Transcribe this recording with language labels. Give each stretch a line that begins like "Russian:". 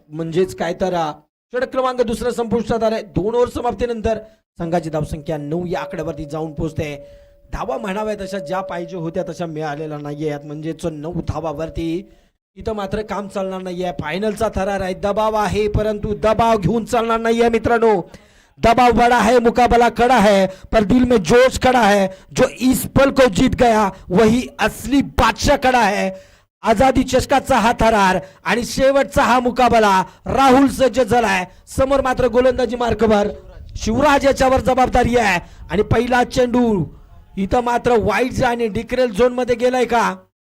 Marathi: म्हणजेच काय तर षटक क्रमांक दुसरा संपुष्टात आलाय. 2 ओव्हर समाप्तीनंतर संघाची धावसंख्या 9 या आकड्यावरती जाऊन पोहोचते. धावा म्हणाव्या तशा ज्या पाहिजे होत्या तशा मिळालेल्या नाहीये. म्हणजेच 9 धावावरती इथं मात्र काम चालणार नाहीये. फायनलचा थरार आहे, दबाव आहे, परंतु दबाव घेऊन चालणार नाहीये मित्रांनो.
Hindi: दबाव बड़ा है, मुकाबला कड़ा है, पर दिल में जोश खड़ा है. जो इस पल को जीत गया वही असली बादशाह खड़ा है.
Marathi: आझादी चषकाचा हा थरार आणि शेवटचा हा मुकाबला. राहुल सज्ज झालाय. समोर मात्र गोलंदाजी मार्कवर शिवराज याच्यावर जबाबदारी आहे. आणि पहिला चेंडू इथं मात्र वाईट आणि डिक्रेल झोन मध्ये गेलाय का?